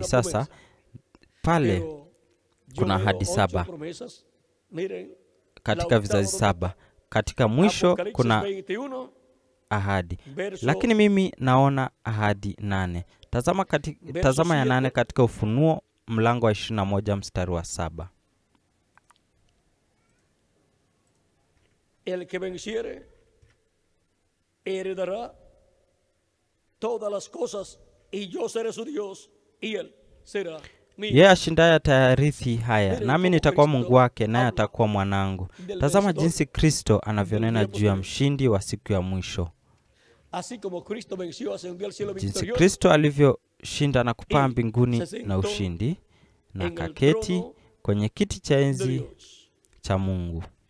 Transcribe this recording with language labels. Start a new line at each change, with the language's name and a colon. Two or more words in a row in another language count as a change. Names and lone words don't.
Swahili: Sasa pale kuna ahadi 7 katika vizazi 7. Katika mwisho kuna ahadi, lakini mimi naona ahadi 8. Tazama ya 8 katika Ufunuo mlango wa 21 mstari wa 7.
Spanish: El que venciere heredará todas las cosas y yo seré su Dios y él será mi.
Swahili: Yeye ashindaye atayarithi haya, nami nitakuwa Mungu wake, naye atakuwa mwanangu. Tazama jinsi Kristo anavyonena juu ya mshindi wa siku ya mwisho. Jinsi Kristo alivyoshinda na kupaa mbinguni na ushindi, na kaketi kwenye kiti cha enzi cha Mungu.